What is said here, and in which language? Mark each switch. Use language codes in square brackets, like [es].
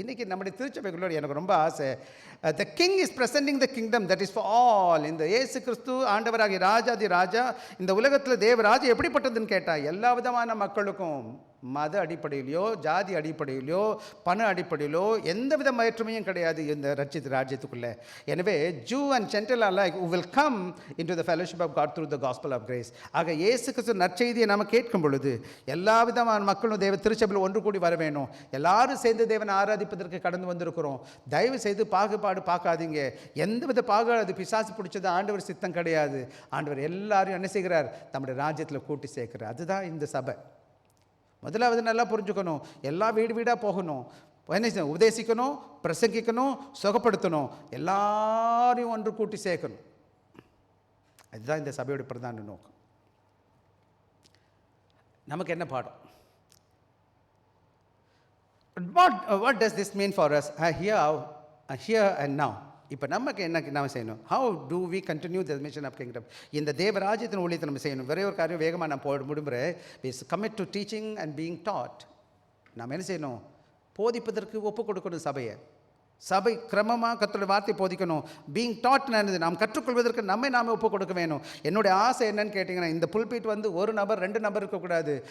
[ta] இன்றைக்கி நம்முடைய திருச்சபைகளோடு எனக்கு ரொம்ப ஆசை, [en] The king is presenting the kingdom that is for all. [ta] இந்த இயேசு கிறிஸ்து ஆண்டவராகிய ராஜாதி ராஜா, இந்த உலகத்தில் தேவராஜா எப்படிப்பட்டதுன்னு கேட்டால், எல்லா விதமான மக்களுக்கும், மத அடிப்படையிலையோ, ஜாதி அடிப்படையிலையோ, பண அடிப்படையிலோ எந்த வித வேற்றுமையும் கிடையாது இந்த ரட்சித்த ராஜ்யத்துக்குள்ளே. எனவே [en] Jew and gentile alike who will come into the fellowship of God through the gospel of grace. [ta] ஆக இயேசு கிறிஸ்து நற்செய்தியை நாம் கேட்கும் பொழுது எல்லா விதமான மக்களும் தேவ திருச்சபையில் ஒன்று கூடி வர வேணும். எல்லாரும் சேர்ந்து தேவனை ஆராதிப்பதற்கு கடந்து வந்திருக்கிறோம். தயவு செய்து பாகுபாடு பார்க்காதீங்க. எந்த வித பாகுபாடு பிசாசு பிடிச்சது ஆண்டவர் சித்தம் கிடையாது. ஆண்டவர் எல்லாரும் என்ன செய்கிறார், நம்முடைய ராஜ்யத்தில் கூட்டி சேர்க்கிறார். அதுதான் இந்த சபை. முதலாவது நல்லா புரிஞ்சுக்கணும், எல்லா வீடு வீடாக போகணும், என்ன செய்யணும், உபதேசிக்கணும், பிரசங்கிக்கணும், சுகப்படுத்தணும், எல்லாரையும் ஒன்று கூட்டி சேர்க்கணும். அதுதான் இந்த சபையோட பிரதான நோக்கம். நமக்கு என்ன பாடம்? [en] What does this mean for us here and now? [ta] இப்போ நமக்கு என்ன நம்ம செய்யணும்? [en] How do we continue the mission of kingdom? [ta] இந்த தேவராஜ்யத்தின் ஊழியத்தை நம்ம செய்யணும். ஒரே ஒரு காரியம் வேகமாக நான் முடிமுறை, [en] Is commit to teaching and being taught. [ta] நாம் என்ன செய்யணும்? போதிப்பதற்கு ஒப்பு கொடுக்கணும் சபையை. சபை கிரமமாக கர்த்தருடைய வார்த்தை போதிக்கணும். [en] being taught [ta] என்னது, நாம் கற்றுக்கொள்வதற்கு நாம் ஒப்பு கொடுக்க வேணும். என்னுடைய ஆசை என்னன்னு கேட்டிங்கன்னா, இந்த புல்பீட் ஒரு நபர் 2 நபர் இருக்கக்கூடாது.